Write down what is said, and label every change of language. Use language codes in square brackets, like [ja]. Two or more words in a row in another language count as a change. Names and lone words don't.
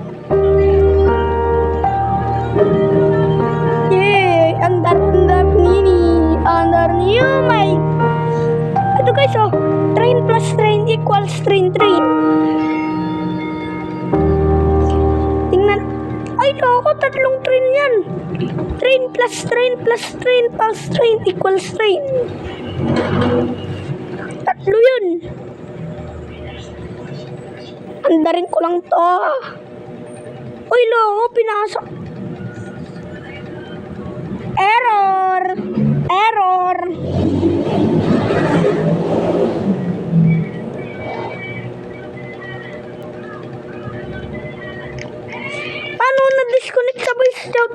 [tl] Yay! Andar nini. Andar niyo, may. Ito guys, oh. [en] Train plus train equals train. [tl] Tingnan. Ay, loko. Tatlong train yan. [en] Train plus train plus train plus train equals train. [tl] Tatlo yun. Andarin ko lang to. Uy, loko. Pinasok. Error. Paano na-disconnect sa voice chat?